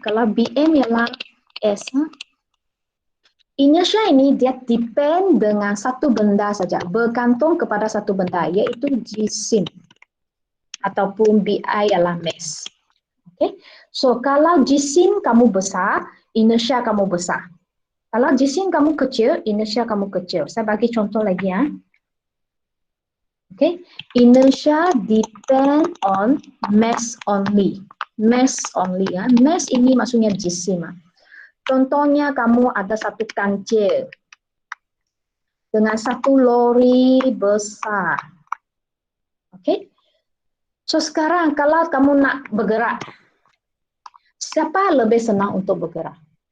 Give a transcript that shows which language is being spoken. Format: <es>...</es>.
<ms>Kalau BM ialah S. Inertia ini dia depend dengan satu benda saja. Bergantung kepada satu benda, iaitu jisim. ataupun BI ialah mass. Okay. So kalau jisim kamu besar, inersia kamu besar. Kalau jisim kamu kecil, inersia kamu kecil. Saya bagi contoh lagi ya. Okay.</ms> <en>Inertia depend on mass only. Mass only</en> <ms>ya. Mass ini maksudnya jisim. Contohnya kamu ada satu kancil dengan satu lori besar. Okay. So sekarang kalau kamu nak bergerak, siapa lebih senang untuk bergerak?</ms>